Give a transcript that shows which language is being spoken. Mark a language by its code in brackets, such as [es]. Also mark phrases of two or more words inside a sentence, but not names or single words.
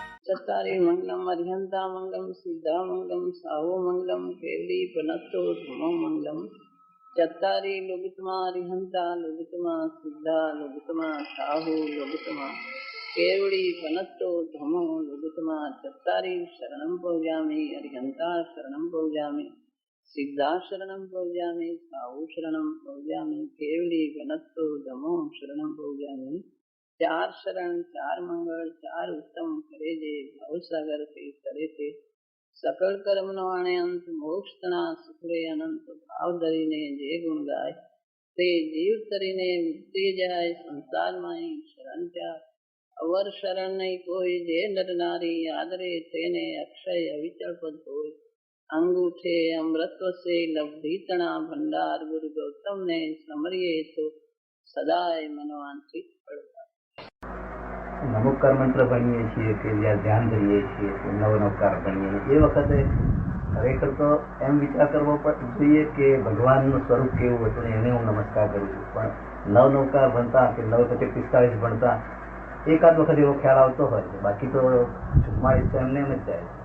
[pra] चत्तारि मंगलम अर्हंता मंगलम सिद्धा मंगलम साहो मंगलम केवली पनत्तो धमो मंगलम चत्तारि लोगितमा अर्हंता लोगितमा सिद्धा लोगितमा साहो लोगितमा केवली पनत्तो धमो लोगितमा चत्तारि शरणं पौजामि अर्हंता शरणं पौजामि सिद्धा शरणं पौजामि साहु शरणं पौजामि केवली पनत्तो धमो शरणं पौजामि [gu] ચાર શરણ ચાર મંગલ ચાર ઉત્તમ કરે જે ભવસાગર કે કરે તે સકલ કર્મ નવાણે અંત મોક્ષ તના સુખરે અનંત ભાવ ધરીને જે ગુણ ગાય તે જીવ તરીને મુક્તિ જાય સંસાર માઈ શરણ ત્યા અવર શરણ નહીં કોઈ જે નર નારી આદરે તેને અક્ષય અવિચલ પદ હોય અંગૂઠે અમૃતવ સે લબ્ધિ તના ભંડાર ગુરુ ગૌતમ ને સમરિયે તો સદાય મનવાંચિત ફલ નમોકાર મંત્ર ભણીએ છીએ કે જ્યાં ધ્યાન ધરીએ છીએ તો નવનવકાર ભણીએ એ વખતે ખરેખર તો એમ વિચાર કરવો જોઈએ કે ભગવાનનું સ્વરૂપ કેવું હતું ને એને હું નમસ્કાર કરું છું. પણ નવનવકાર ભણતા કે 9-45 ભણતા એકાદ વખત એવો ખ્યાલ આવતો હોય છે, બાકી તો 44 એમને એમ જ જાય.